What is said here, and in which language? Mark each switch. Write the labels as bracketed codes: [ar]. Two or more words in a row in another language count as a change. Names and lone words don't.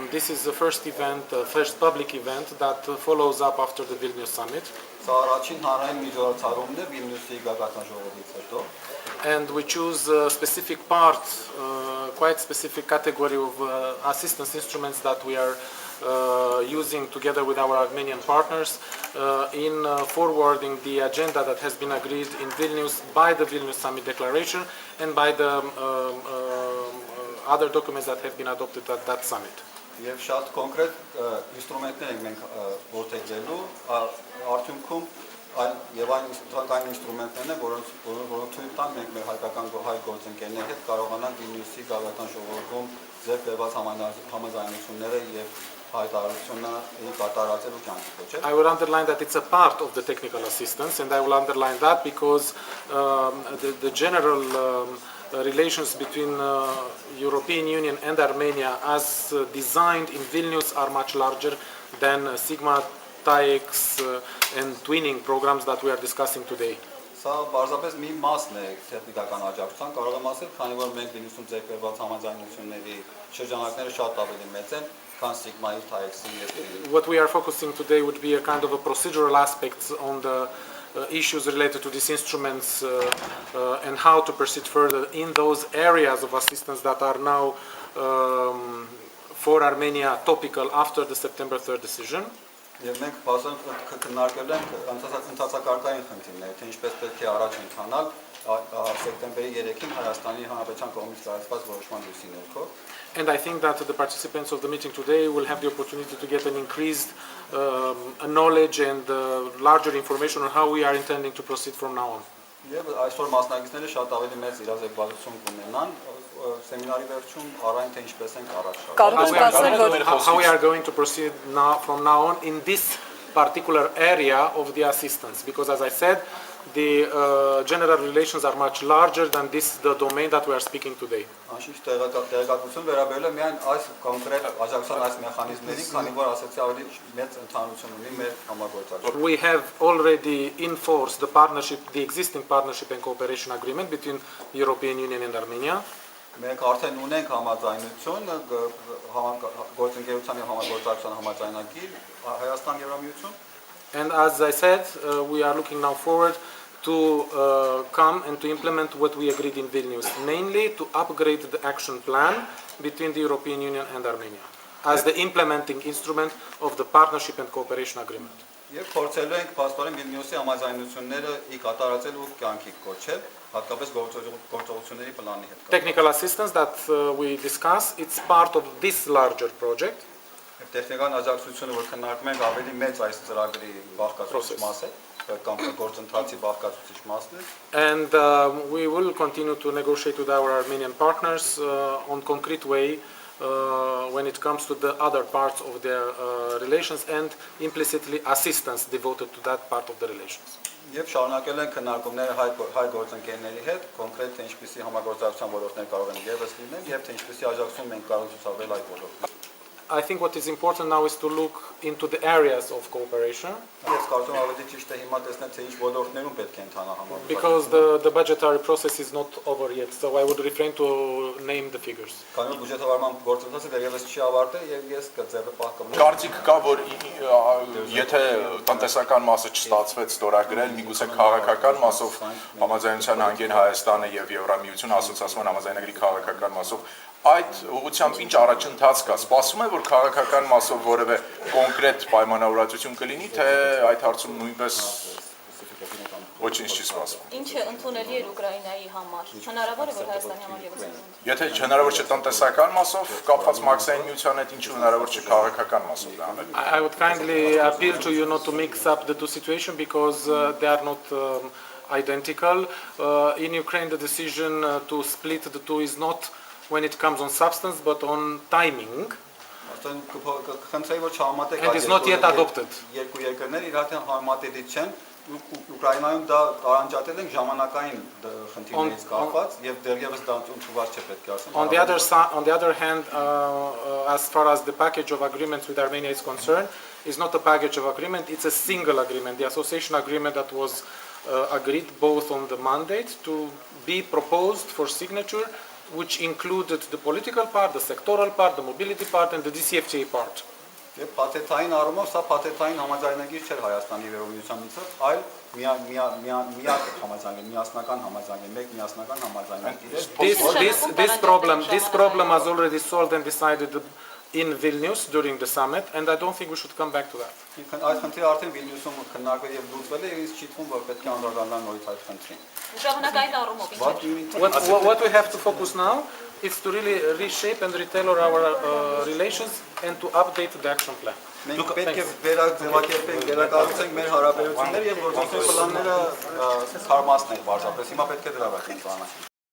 [en] This is the first event, first public event that follows up after the Vilnius summit. [hy] Սա առաջին հանրային միջոցառումն է Վիլնյուսի գագաթն ժողովից հետո։ [en] And we choose a specific part, quite specific category of assistance instruments that we are using together with our Armenian partners in forwarding the agenda that has been agreed in Vilnius by the Vilnius Summit Declaration and by the other documents that have been adopted at that summit. [hy] Եվ շատ կոնկրետ ինստրումենտներ ենք մենք որդեգրելու արդյունքում եւ այն ինստիտուտային ինստրումենտներն են, որոնց թույլ տան մենք մեր հայկական հայ գործընկերների հետ կարողանանք Վիլնյուսի գագաթան ժողովում ձեռք բերված համաձայնությունները եւ հայտարարությունը կատարածելու կյանքի կոչել։ [en] I will underline that it's a part of the technical assistance, and I will underline that because the general relations between European Union and Armenia as designed in Vilnius are much larger than Sigma, TAIEX and twinning programs that we are discussing today. [hy] Սա բարձրապես մի մասն է տեխնիկական աջակցության, կարող եմ ասել, քանի որ մենք Վիլնյուսում ձեռք բերված համաձայնությունների շրջանակները շատ ավելի մեծ են, քան Sigma-ի, TAIEX-ի եւ twinning-ի։ [en] What we are focusing today would be a kind of a procedural aspects on the issues related to these instruments and how to proceed further in those areas of assistance that are now for Armenia topical after the September 3rd decision. [hy] Եվ մենք բազմիցս քննարկել ենք ընթացակարգային խնդիրներ, թե ինչպես պետք է առաջ ընթանալ սեպտեմբերի 3-ին Հայաստանի Հանրապետության կողմից կայացված որոշման լույսի ներքո։ [en] And I think that the participants of the meeting today will have the opportunity to get an increased knowledge and larger information on how we are intending to proceed from now on. [hy] Եվ այսօր մասնակիցները շատ ավելի մեծ իրազեկվածություն կունենան սեմինարի վերջում առայն թե ինչպես ենք առաջ [en] how we are going to proceed now from now on in this particular area of the assistance, because as I said, the general relations are much larger than the domain that we are speaking today. [hy] Անշուշտ տեղեկատվություն վերաբերել է միայն այս կոնկրետ աջակցության այս մեխանիզմներին, քանի որ ասացի ավելի մեծ ընդհանրություն ունի մեր համագործակցությունը։ [en] We have already enforced the existing partnership and cooperation agreement between the European Union and Armenia. [hy] Մենք արդեն ունենք համաձայնություն գործընկերության եւ համագործակցության համաձայնագիր Հայաստան-Եվրամիություն։ [en] And as I said, we are looking now forward to come and to implement what we agreed in Vilnius, namely to upgrade the action plan between the European Union and Armenia as the implementing instrument of the partnership and cooperation agreement. [hy] Եվ փորձելու ենք փաստորեն Վիլնյուսի համաձայնությունները կատարածել ու կյանքի կոչել, հատկապես գործողությունների պլանի հետ։ [en] Technical assistance that we discuss, it's part of this larger project. [hy] Տեխնիկական աջակցությունը, որ քննարկում ենք, ավելի մեծ այս ծրագրի բաղկացուցիչ մաս է, կամ գործընթացի բաղկացուցիչ մասն է։ [en] And we will continue to negotiate with our Armenian partners on concrete way when it comes to the other parts of their relations and implicitly assistance devoted to that part of the relations. [hy] Եվ շարունակել ենք քննարկումները հայ գործընկերների հետ, կոնկրետ թե ինչպիսի համագործակցության ոլորտներ կարող են ևս լինել եւ թե ինչպիսի աջակցություն մենք կարող ցուցաբերել այդ ոլորտում։ [en] I think what is important now is to look into the areas of cooperation. Because the budgetary process is not over yet, so I would refrain to name the figures. [hy] Կարծիք կա, որ եթե տնտեսական մասը չստացվեց ստորագրել, միգուցե քաղաքական մասով համաձայնության հանգեն Հայաստանը եւ Եվրամիությունը ասոցիացիոն համաձայնագրի քաղաքական մասով այդ ուղղությամբ ինչ առաջընթաց կա։ Սպասվում է, որ քաղաքական մասով որևէ կոնկրետ պայմանավորվածություն կլինի, թե այդ հարցում նույնպես ոչինչ չի սպասվում։ Ինչը ընդունելի է Ուկրաինայի համար։ Հնարավոր է, որ Հայաստանի համար ևս ընդունվի։ Եթե հնարավոր չէ տնտեսական մասով կապված մաքսային միության հետ, ինչու հնարավոր չէ քաղաքական մասով դա անել։ [en] I would kindly appeal to you not to mix up the two situations because they are not identical. In Ukraine, the decision to split the two is not when it comes on substance, but on timing. And is not yet adopted. [hy] Ուկրաինայում դա տարանջատել ենք ժամանակային խնդիրներից կապված եւ դեռևս դա ընդունված չէ պետք է ասեմ։ [en] On the other hand, as far as the package of agreements with Armenia is concerned, is not a package of agreement, it's a single agreement, the association agreement that was agreed both on the mandate to be proposed for signature which included the political part, the sectoral part, the mobility part, and the DCFTA part. [hy] Եվ փաթեթային առումով սա փաթեթային համաձայնագիր չէր Հայաստանի վերողնության միջև, այլ միակ համաձայնագիր, միասնական համաձայնագիր, մեկ միասնական համաձայնագիր էր։ [en] This problem was already solved and decided in Vilnius during the summit, and I don't think we should come back to that. [hy] Այդ խնդիրը արդեն Վիլնյուսում քննարկվել եւ լուծվել է, եւ ինձ չի թվում, որ պետք է անդրադառնալ նորից այդ խնդրին։ Ժամանակային առումով ինչ է։ [en] What we have to focus now is to really reshape and retailor our relations and to update the action plan. [hy] Մենք պետք է վերաձևակերպենք, վերակառուցենք մեր հարաբերությունները եւ գործնական պլանները թարմացնենք բարձրապես։ Հիմա պետք է դրա վրա կենտրոնանանք։